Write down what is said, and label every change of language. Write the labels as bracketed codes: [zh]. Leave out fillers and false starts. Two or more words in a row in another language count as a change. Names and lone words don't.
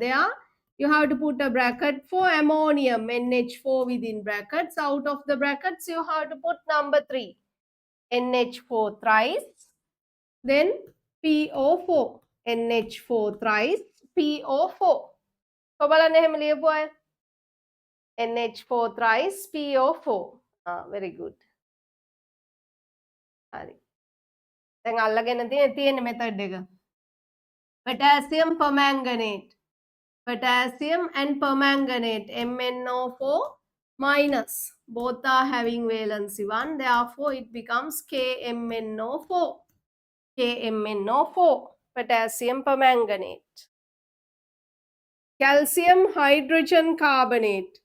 [en] There you have to put a bracket for ammonium, NH4 within brackets. Out of the brackets, you have to put number 3, NH4 thrice, then PO4, NH4 thrice, PO4. [si] So බලන්න එහෙම ලියපු අය. [en] NH4 thrice, PO4. Very good. [si] හරි. දැන් අල්ලගෙන තියෙන method එක. [en] Potassium permanganate. Potassium and permanganate, MnO4 minus. Both are having valency 1. Therefore, it becomes KMnO4. KMnO4. Potassium permanganate. Calcium hydrogen carbonate.